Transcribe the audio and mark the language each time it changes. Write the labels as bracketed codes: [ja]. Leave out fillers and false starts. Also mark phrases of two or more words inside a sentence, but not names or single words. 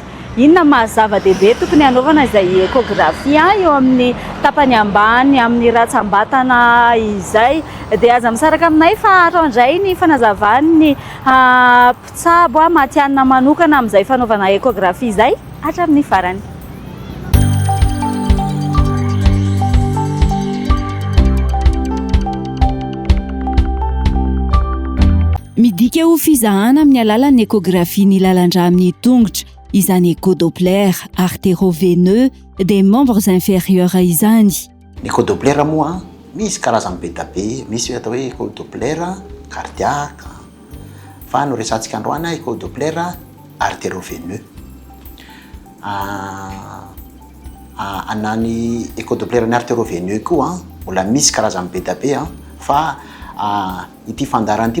[mg] Inona mahazava-dehibe tokony anaovana izay échographie eo amin'ny tapany ambany amin'ny ratsambatana izay dia aza misaraka aminay fa atao indray ny fanazavany mpitsabo matianina manokana amin'izay fanaovana échographie izay hatramin'ny farany. Midika ho fizahana amin'ny alalan'ny échographie ny lalan-drà amin'ny tongotra izany [fr] écho-doppler artéro-veineux des membres inférieurs [mg] izany. Ny écho-doppler moa misy karazany be da be, misy atao hoe [fr] écho-doppler cardiaque [mg] fa no resantsika androany [fr] écho-doppler artéro-veineux. [mg] Anany écho-doppler ny artéro-veineux koa mbola misy karazany be da be fa ity fandarana ity